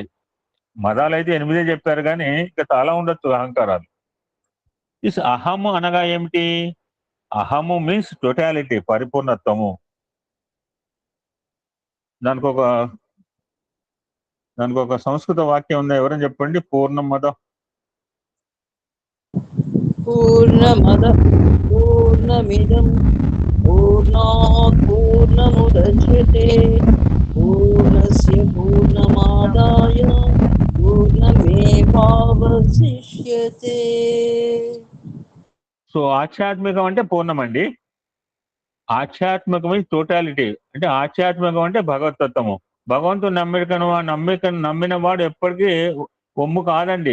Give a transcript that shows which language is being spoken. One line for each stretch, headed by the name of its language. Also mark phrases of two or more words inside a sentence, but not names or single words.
Telugu: మదాలు అయితే 8 చెప్పారు, కానీ ఇంకా చాలా ఉండొచ్చు అహంకారాలు. అహము అనగా ఏమిటి? అహము
English: means totality,
Telugu: పరిపూర్ణత్వము. దానికి ఒక సంస్కృత వాక్యం ఉంది, ఎవరైనా చెప్పండి.
Sanskrit: పూర్ణమద పూర్ణమిదం పూర్ణాత్ పూర్ణముదచ్యతే పూర్ణస్య పూర్ణమాదాయ పూర్ణమేవావశిష్యతే.
Telugu: సో ఆధ్యాత్మికం అంటే పూర్ణమండి. ఆధ్యాత్మికం టోటాలిటీ. అంటే ఆధ్యాత్మికం అంటే భగవతత్వము. భగవంతుడు నమ్మిన వాడు ఎప్పటికీ ఒమ్ము కాదండి.